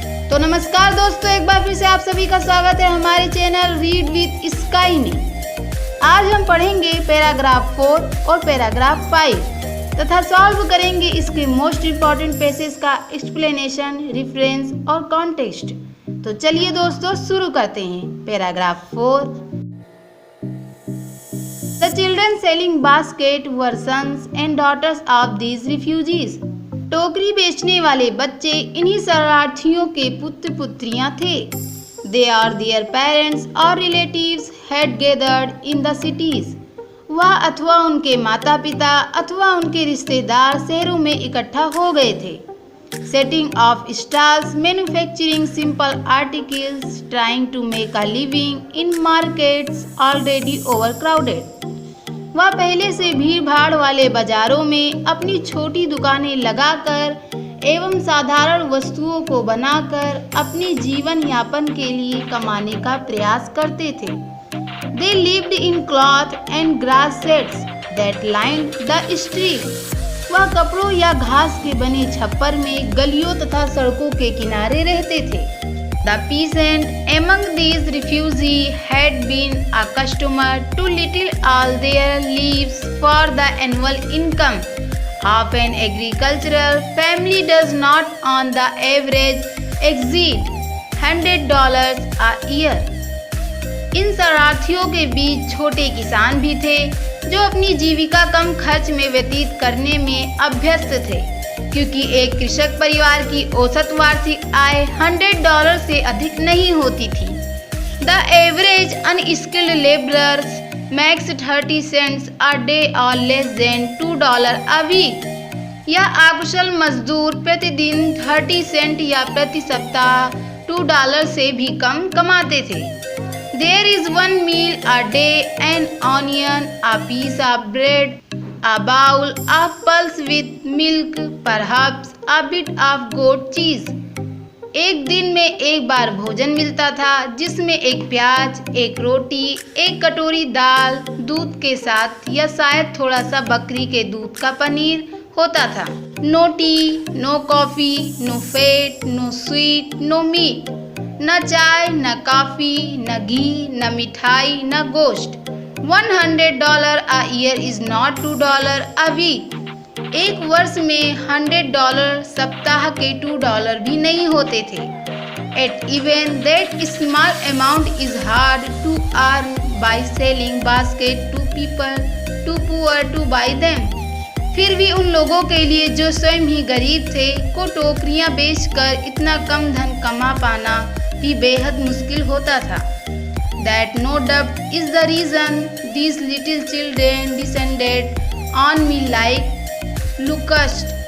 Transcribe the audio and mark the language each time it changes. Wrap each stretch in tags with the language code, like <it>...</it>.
<hi>तो नमस्कार दोस्तों, एक बार फिर से आप सभी का स्वागत है हमारे चैनल रीड विद स्काई में। आज हम पढ़ेंगे पैराग्राफ 4 और पैराग्राफ 5 तथा सॉल्व करेंगे इसके मोस्ट इम्पॉर्टेंट पैसेज का एक्सप्लेनेशन, रेफरेंस और कॉन्टेक्स्ट। तो चलिए दोस्तों शुरू करते हैं। Paragraph 4।</hi> <en>The children selling basket were sons and daughters of these refugees.</en> <hi>टोकरी बेचने वाले बच्चे इन्हीं शरणार्थियों के पुत्र पुत्रियां थे।</hi> <en>They are their parents or relatives had gathered in the cities.</en> <hi>वह अथवा उनके माता पिता अथवा उनके रिश्तेदार शहरों में इकट्ठा हो गए थे।</hi> <en>Setting of stalls, manufacturing simple articles, trying to make a living in markets already overcrowded.</en> <hi>वह पहले से भीड़ भाड़ वाले बाजारों में अपनी छोटी दुकानें लगाकर एवं साधारण वस्तुओं को बनाकर अपने जीवन यापन के लिए कमाने का प्रयास करते थे।</hi> <en>They lived in cloth and grass sheds that lined the street.</en> <hi>वह कपड़ों या घास के बने छप्पर में गलियों तथा सड़कों के किनारे रहते थे।</hi> <en>The peasant among these refugees had been accustomed to little all their lives, for the annual income of an agricultural family does not on the average exceed $100 a year.</en> <hi>इन शरणार्थियों के बीच छोटे किसान भी थे जो अपनी जीविका कम खर्च में व्यतीत करने में अभ्यस्त थे, क्योंकि एक कृषक परिवार की औसत वार्षिक आय $100 से अधिक नहीं होती थी।</hi> <en>The average unskilled laborers makes 30 cents a day or less than $2 a week.</en> <hi>यह अकुशल मजदूर प्रतिदिन 30 सेंट या प्रति सप्ताह $2 से भी कम कमाते थे।</hi> <en>There is one meal a day, an onion, a piece of bread, a bowl of pulse with milk, perhaps a bit of goat cheese.</en> <hi>एक दिन में एक बार भोजन मिलता था जिसमें एक प्याज, एक रोटी, एक कटोरी दाल दूध के साथ, या शायद थोड़ा सा बकरी के दूध का पनीर होता था।</hi> <en>No tea, no coffee, no fat, no sweet, no meat.</en> <hi>न चाय, न कॉफ़ी, न घी, न मिठाई, न गोश्त।</hi> <en>$100 a year is not $2 a week.</en> <hi>एक वर्ष में $100 सप्ताह के $2 भी नहीं होते थे।</hi> <en>At even that small amount is hard to earn by selling basket to people too poor to buy them.</en> <hi>फिर भी उन लोगों के लिए जो स्वयं ही गरीब थे को टोकरियां बेचकर इतना कम धन कमा पाना भी बेहद मुश्किल होता था।</hi> <en>That no doubt is the reason these little children descended on me like locusts.</en>